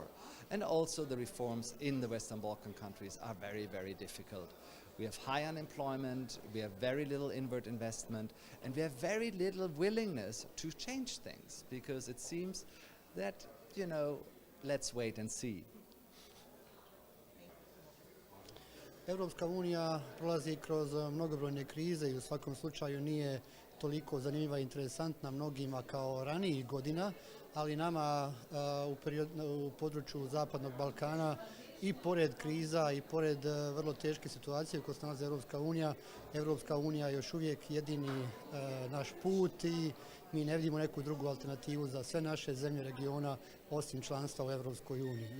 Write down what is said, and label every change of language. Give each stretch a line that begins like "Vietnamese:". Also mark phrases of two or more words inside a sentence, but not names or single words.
English: And also the reforms in the Western Balkan countries are very, very difficult. We have high unemployment, we have very little inward investment, and we have very little willingness to change things, because it seems that, let's wait and see.
Croatian: Europska unija prolazi kroz mnogobrojne krize i u svakom slučaju nije toliko zanimljiva i interesantna mnogima kao ranijih godina, ali nama u području Zapadnog Balkana i pored kriza i pored vrlo teške situacije u kojoj se nalazi Europska unija je još uvijek jedini naš put i mi ne vidimo neku drugu alternativu za sve naše zemlje regiona osim članstva u Europskoj uniji.